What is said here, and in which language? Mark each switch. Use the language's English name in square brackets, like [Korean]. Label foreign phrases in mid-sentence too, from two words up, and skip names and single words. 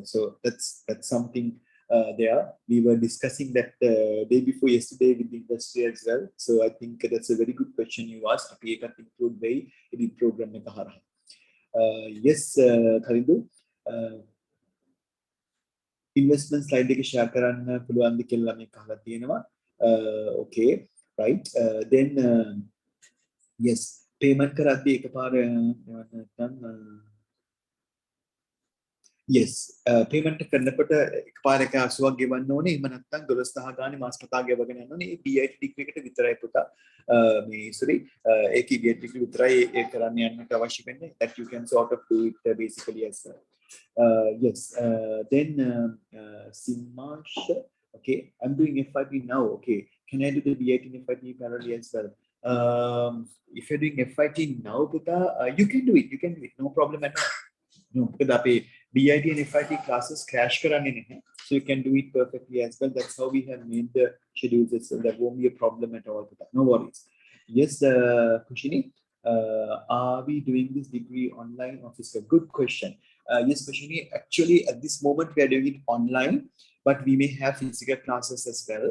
[English] So that's something there. We were discussing that day before yesterday with the industry as well. So I think that's a very good question you asked. We can include the program. [Sinhala] Yes, Kharindu. [English] investment slide [Sinhala] එක share කරන්න පුළුවන්ද කියලා මේ අහලා තියෙනවා. [English] Okay, right. Then yes, payment [Sinhala] කරද්දී එකපාර නැත්නම් [English] yes, payment [Sinhala] කරනකොට එකපාර එක 80ක් ගෙවන්න ඕනේ. එහෙම නැත්නම් 12000 ගානේ මාස 7 ගෙවගෙන යන්න ඕනේ. ඒ BIT degree එකට විතරයි පුතා. මේ sorry, ඒකේ BIT degree විතරයි ඒ කරන්න යන්නට අවශ්‍ය වෙන්නේ. [English] That you can sort of do it basically as well. Yes, then Simash, okay, I'm doing FIT now. Okay, can I do the BIT and FIT parallel as well? If you're doing FIT now, puta, you can do it. You can do it. No problem at all. No, because [Sinhala] අපේ BIT and FIT classes crash කරන්නේ නැහැ. [English] So you can do it perfectly as well. That's how we have made the schedules. So that won't be a problem at all. No worries. Yes, Kushini, are we doing this degree online or physical? Good question. Yes, Kushini, actually at this moment we are doing it online, but we may have physical classes as well.